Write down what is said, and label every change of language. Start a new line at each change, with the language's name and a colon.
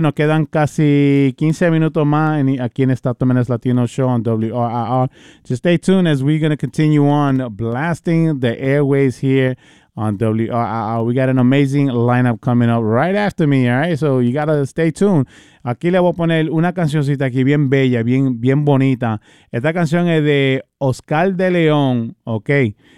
Spanish: Nos quedan casi 15 minutos más aquí en esta Tomenes Latino Show on WRIR.
English: Just stay tuned as we're going to continue on blasting the airways here on WRIR. We got an amazing lineup coming up right after me, all right? So you got to stay tuned.
Spanish: Aquí le voy a poner una cancioncita aquí bien bella, bien, bien bonita. Esta canción es de Oscar de León, okay.